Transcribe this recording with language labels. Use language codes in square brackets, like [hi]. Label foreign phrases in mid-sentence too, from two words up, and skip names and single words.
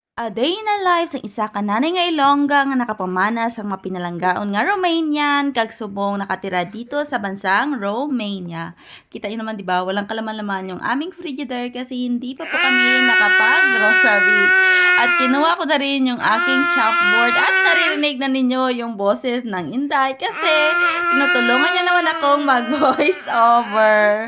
[en] A day in a life [hil] sa isa ka nanay nga Ilongga nga nakapamana sa mga pinalanggaon nga Romanian kag subong nakatira dito sa bansang Romania. [tl] Kita niyo naman 'di ba, walang kalaman-laman yung aming frigidaire kasi hindi pa po kami nakapag-grocery. At kinuha ko na rin yung aking chopboard at naririnig na ninyo yung boses ng Inday kasi tinutulungan niya naman akong mag-voice over.